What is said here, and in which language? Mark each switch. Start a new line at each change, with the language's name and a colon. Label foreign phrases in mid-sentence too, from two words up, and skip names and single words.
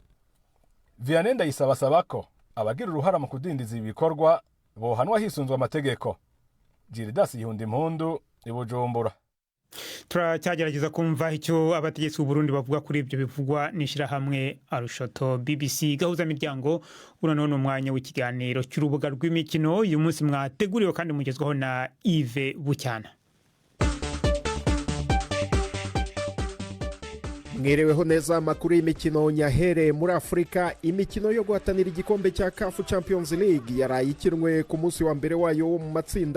Rundi: Vianney Ndayisaba asaba ko abagira uruhara mu kudindiza ibikorwa bohanwa hisunzwe amategeko. Gildas Hundimpundu, Bujumbura. Turacyagerageza kumva icyo abategetsi b'u Burundi bavuga kuri ibyo bivugwa n'ishirahamwe Arushoto. BBC gahuza miryango uranone umwanya w'ikiganiro cy'urubuga rw'imikino uyu munsi mwateguriwe kandi mugezwaho na Yves Bucyana. Mwereweho neza amakuru y'imikino nyahere muri Afrika. Imikino yo guhatanira igikombe cya CAF Champions League yaraye ikinwe ku munsi wa mbere wayo wo mu matsinda.